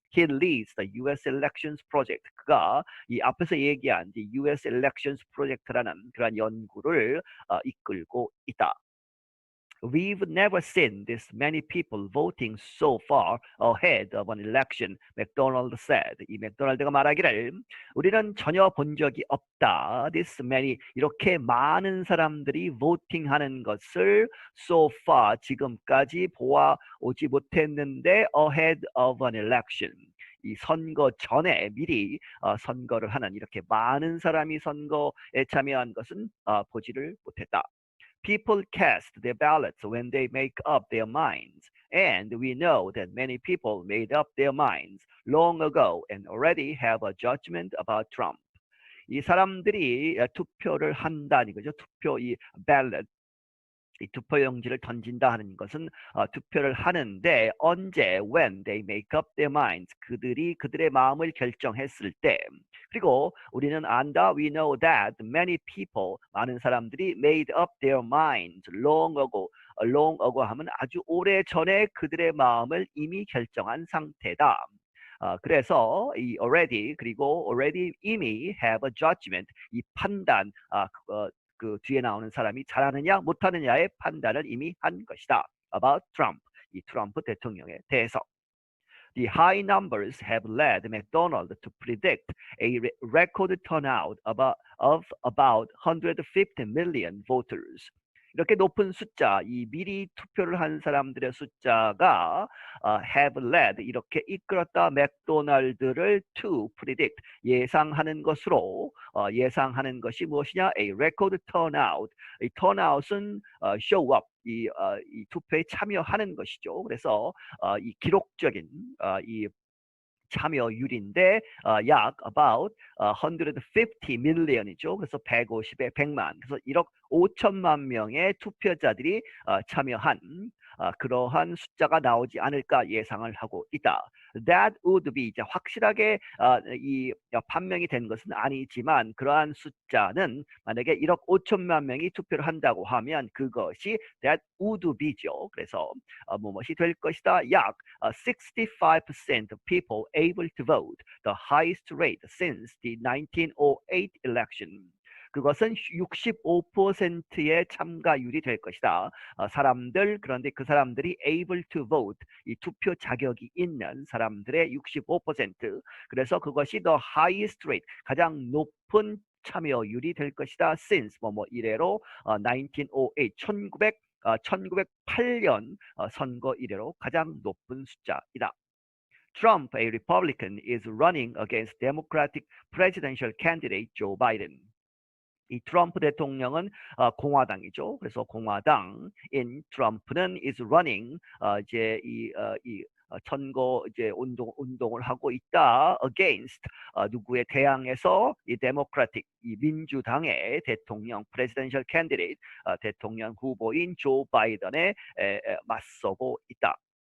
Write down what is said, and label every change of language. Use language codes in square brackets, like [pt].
[en] He leads the US Elections Project. [ko] 그가 이 앞에서 얘기한 이 US Elections Project라는 그런 연구를 이끌고 있다. [en] We've never seen this many people voting so far ahead of an election, McDonald said. [ko] 이 맥도날드가 말하기를 우리는 전혀 본 적이 없다. [en] This many, [ko] 이렇게 많은 사람들이 voting하는 것을 [en] so far, [ko] 지금까지 보아오지 못했는데 [en] ahead of an election. [ko] 이 선거 전에 미리 선거를 하는, 이렇게 많은 사람이 선거에 참여한 것은 보지를 못했다. [en] People cast their ballots when they make up their minds, and we know that many people made up their minds long ago and already have a judgment about Trump. [ko] 이 사람들이 투표를 한다는 거죠. 투표, 이 ballot, 이 투표용지를 던진다 하는 것은 투표를 하는데 언제? [en] When they make up their minds. [ko] 그들이 그들의 마음을 결정했을 때. 그리고 우리는 안다. [en] We know that many people, [ko] 많은 사람들이 [en] made up their minds long ago [ko] 하면 아주 오래 전에 그들의 마음을 이미 결정한 상태다. 그래서 이 already 그리고 already 이미 [en] have a judgment [ko] 이 판단 그 뒤에 나오는 사람이 잘하느냐 못하느냐의 판단을 이미 한 것이다. [en] About Trump [ko] 이 트럼프 대통령에 대해서. [en] The high numbers have led McDonald to predict a record turnout of about 150 million voters. [ko] 이렇게 높은 숫자, 이 미리 투표를 한 사람들의 숫자가 [en] have led [ko] 이렇게 이끌었다 맥도날드를 [en] to predict [ko] 예상하는 것으로 예상하는 것이 무엇이냐? [en] A record turnout. [ko] 이 turnout은 [en] show up [ko] 이 투표에 참여하는 것이죠. 그래서 이 기록적인 이 참여율인데 약 [en] about 150 million [ko] 이죠. 그래서 150에 100만. 그래서 1억 5천만 명의 투표자들이 참여한 그러한 숫자가 나오지 않을까 예상을 하고 있다. [en] That would be [ko] 이제 확실하게 이 판명이 된 것은 아니지만 그러한 숫자는 만약에 1억 5천만 명이 투표를 한다고 하면 그것이 [en] that would be [ko] 죠. 그래서 무엇이 될 것이다. 약 [en] 65% of people able to vote, the highest rate since the 1908 election. [ko] 그것은 65%의 참가율이 될 것이다. 사람들 그런데 그 사람들이 [en] able to vote [ko] 이 투표 자격이 있는 사람들의 65% 그래서 그것이 [en] the highest rate [ko] 가장 높은 참여율이 될 것이다. since 이래로 1908 1908년 선거 이래로 가장 높은 숫자이다. [en] Trump, a Republican, is running against Democratic presidential candidate Joe Biden. [ko] 이 트럼프 대통령은 공화당이죠. 그래서 공화당인 트럼프는 [en] is running [ko] 이제 이 선거 이제 운동을 하고 있다. against 누구에 대항해서 이 데모크라틱 이 민주당의 대통령 [en] presidential candidate [ko] 대통령 후보인 조 바이든에 맞서고 있다.